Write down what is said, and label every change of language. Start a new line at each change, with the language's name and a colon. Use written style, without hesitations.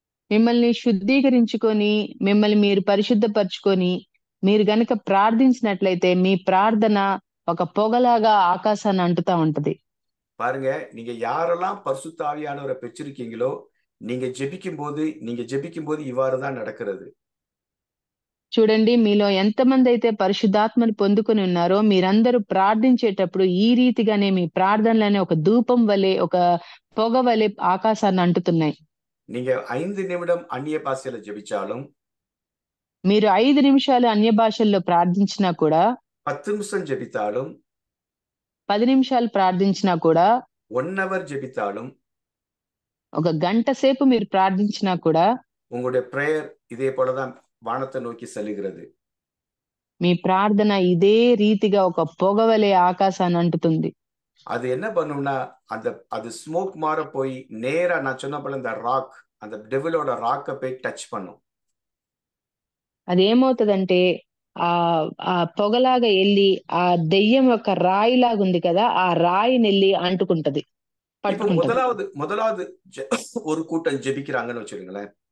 Telugu: మిమ్మల్ని శుద్ధీకరించుకొని, మిమ్మల్ని మీరు పరిశుద్ధపరచుకొని, మీరు గనక ప్రార్థించినట్లయితే మీ ప్రార్థన ఒక పొగలాగా ఆకాశాన్ని అంటుతా ఉంటది.
Tamil: பாருங்க, நீங்க யாரெல்லாம் பரிசுத்த ஆவியானவரை பெற்றிருக்கீங்களோ, நீங்க ஜெபிக்கும் போது இவ்வாறுதான் நடக்கிறது.
Telugu: చూడండి, మీలో ఎంతమంది అయితే పరిశుద్ధాత్మని పొందుకొని ఉన్నారో మీరందరూ ప్రార్థించేటప్పుడు ఈ రీతిగానే మీ ప్రార్థనలనే ఒక ధూపం వలె, ఒక పొగ వలె ఆకాశాన్ని అంటుతున్నాయి.
Tamil: நீங்க 5 நிமிடம் அந்நிய பாஷையில ஜெபிச்சாலும்,
Telugu: మీరు 5 నిమిషాలు అన్య భాషల్లో ప్రార్థించినా కూడా,
Tamil: 10 நிமிஷம் ஜெபித்தாலும்,
Telugu: 10 నిమిషాలు ప్రార్థించినా కూడా,
Tamil: 1 hour ஜெபித்தாலும்,
Telugu: ఒక గంట సేపు మీరు ప్రార్థించినా కూడా
Tamil: உங்களுடைய பிரேயர் இதே போலதான் வானத்தை நோக்கி செல்லுகிறது.
Telugu: మీ ప్రార్థన ఇదే రీతిగా ఒక పొగవలే ఆకాశాన్ని అంటుతుంది.
Tamil: அது என்ன பண்ணும்னா, அது ஸ்மோக் மாற போய் நேரா நான் சொன்ன போல அந்த டெவிலோட ராக்கை போய் டச் பண்ணும்.
Telugu: అదేమవుతుందంటే ఆ పొగలాగా వెళ్ళి ఆ దెయ్యం యొక్క రాయిలాగా ఉంది కదా, ఆ రాయిని వెళ్ళి అంటుకుంటది, పట్టుకుంటది.
Tamil: முதலாவது ஒரு கூட்டம் ஜெபிக்கிறாங்கன்னு வச்சுருங்களேன்.